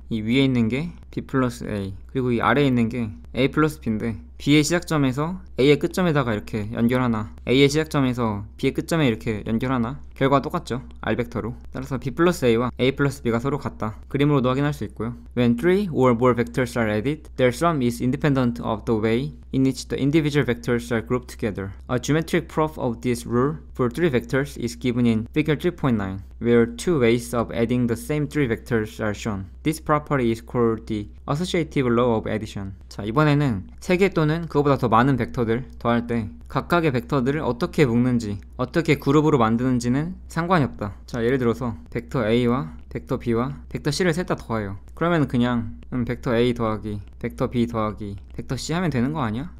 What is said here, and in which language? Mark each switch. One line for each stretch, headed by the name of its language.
Korean: 이 위에 있는 게 B 플러스 A, 그리고 이 아래에 있는 게 A 플러스 B인데, B의 시작점에서 A의 끝점에다가 이렇게 연결하나, A의 시작점에서 B의 끝점에 이렇게 연결하나, 결과 똑같죠. R 벡터로. 따라서 B 플러스 A와 A 플러스 B가 서로 같다. 그림으로도 확인할 수 있고요.
English: When three or more vectors are added, their sum is independent of the way in which the individual vectors are grouped together. A geometric proof of this rule for three vectors is given in figure 3.9, where two ways of adding the same three vectors are shown. This property is called the associative law of addition.
Korean: 자, 이번에는 3개 또는 그거보다 더 많은 벡터들 더할 때 각각의 벡터들을 어떻게 묶는지, 어떻게 그룹으로 만드는지는 상관이 없다. 자, 예를 들어서 벡터 A와 벡터 B와 벡터 C를 셋 다 더해요. 그러면 그냥 벡터 A 더하기 벡터 B 더하기 벡터 C 하면 되는 거 아니야?